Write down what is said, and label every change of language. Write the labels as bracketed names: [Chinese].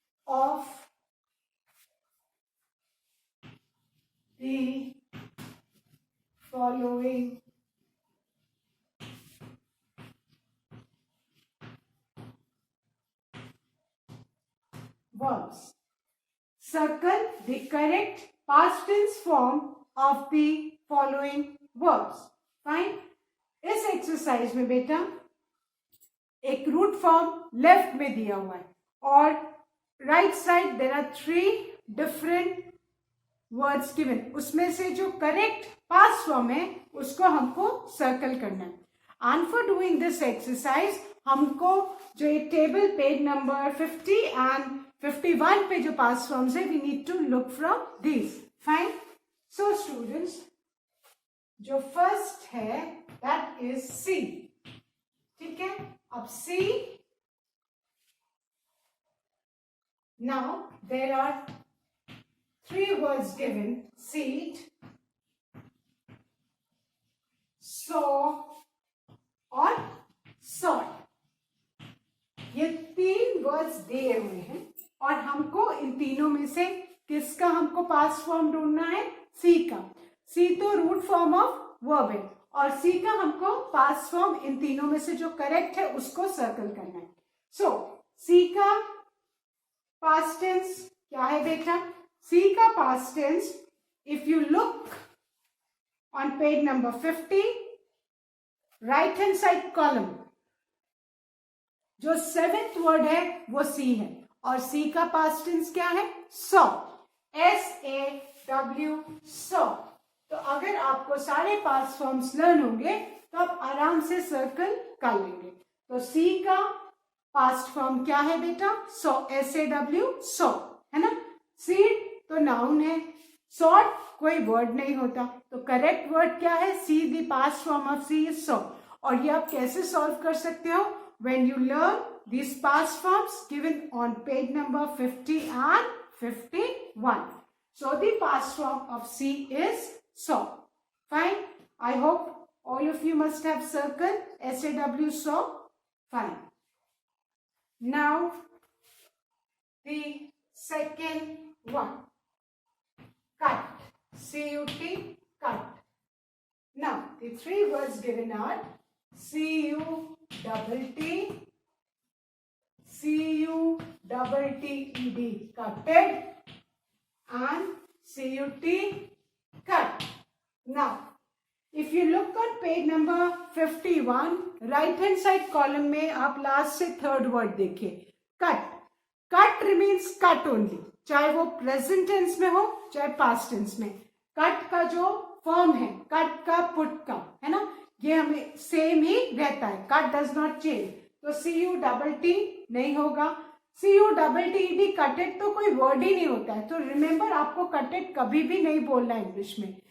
[English] of the following verbs. Circle the correct past tense form of the following verbs. Fine. [Hindi] इस exercise में बेटा एक root form left में दिया हुआ है और right side [English] There are 3 different words given. [Hindi] उसमें से जो करेक्ट पास्ट फॉर्म है उसको हमको सर्कल करना है. [English] and for doing this exercise [Hindi] हमको जो ये [English] Table page number 50 and 51 पे जो past forms है, we need to look from these. Fine. So students, जो first है that is C. [Hindi] ठीक है. [English] अब C, now there are 3 words given: seed, saw और sort. [Hindi] ये 3 वर्ड्स दिए हुए हैं और हमको इन तीनों में से किसका हमको पास्ट फॉर्म ढूंढना है? सी का. सी तो रूट फॉर्म ऑफ वर्ब है और सी का हमको पास्ट फॉर्म इन तीनों में से जो करेक्ट है उसको सर्कल करना है. सो सी का पास्ट टेंस क्या है बेटा? [English] see का past tense, if you look on page number 50, right hand side column, [Hindi] जो 7th वर्ड है वो सी है, और सी का पास्ट टेंस क्या है? [English] Saw, SAW, saw. [Hindi] तो अगर आपको सारे पास्ट फॉर्म्स लर्न होंगे तो आप आराम से सर्कल कर लेंगे। तो सी का पास्ट फॉर्म क्या है बेटा? सॉ, SAW, सॉ, है ना। सीड तो नाउन है, सॉट कोई वर्ड नहीं होता, तो करेक्ट वर्ड क्या है? [English] See, the past form of see is saw. [Hindi] और ये आप कैसे सॉल्व कर सकते हो? [English] When you learn these past forms given on page number 50 and 51. So the past form of C is saw. Fine. I hope all of you must have circled SAW, saw. Fine. Now the second one, cut, C-U-T, cut. Now the three words given are C-U-T-T, C-U-T-T-E-D, cutted, and C-U-T, cut. Now, if you look on page number 51, right hand side column [Hindi] में आप [English] last से third word [Hindi] देखिए, [English] cut. Cut remains cut only, [Hindi] चाहे वो [English] present tense [Hindi] में हो चाहे [English] past tense में। [Hindi] cut का जो form है, cut का, put का, है ना, ये हमें same ही रहता है, [English] cut does not change। [Hindi] तो C-U-T-T नहीं होगा, C-U-T-T-E-D, कटेड तो कोई वर्ड ही नहीं होता है। तो रिमेंबर, आपको कटेड कभी भी नहीं बोलना इंग्लिश में।